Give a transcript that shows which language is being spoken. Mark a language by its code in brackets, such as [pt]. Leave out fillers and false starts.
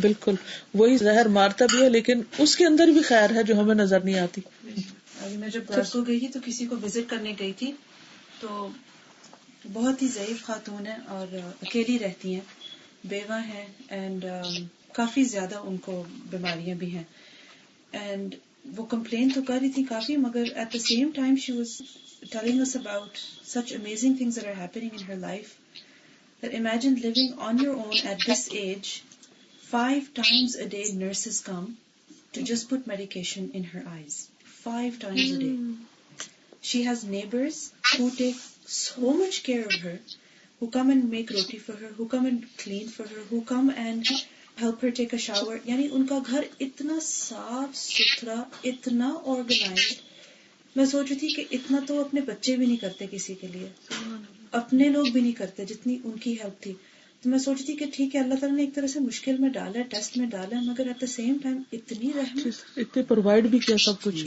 [ur] بالکل وہی زہر مارتا بھی ہے، لیکن اس کے اندر بھی خیر ہے جو ہمیں نظر نہیں آتی. میں جب پرسوں گئی تھی تو کسی کو وزٹ کرنے گئی تھی، تو بہت ہی ضعیف خاتون ہے اور اکیلی رہتی ہیں، بیوہ ہیں، اینڈ کافی زیادہ ان کو بیماریاں بھی ہیں. اینڈ وہ کمپلین تو کر رہی تھی کافی، مگر [en] At the same time she was telling us about such amazing things that are happening in her life, that imagine living on your own at this age. 5 times a day nurses come to just put medication in her eyes. 5 times a day. She has neighbors who take so much care of her, who come and make roti for her, who come and clean for her, who come and help her take a shower. [ur] یعنی ان کا گھر اتنا صاف ستھرا، اتنا organized. میں سوچ رہی تھی کہ اتنا تو اپنے بچے بھی نہیں کرتے کسی کے لیے، اپنے لوگ بھی نہیں کرتے جتنی ان کی ہیلپ تھی. تو میں سوچ رہی تھی کہ ٹھیک ہے اللہ تعالیٰ نے ایک طرح سے مشکل میں ڈالا ہے، ٹیسٹ میں ڈالا ہے، مگر [en] at the same time [ur] اتنی رحمت، اتنے پرووائڈ بھی کیا سب کچھ،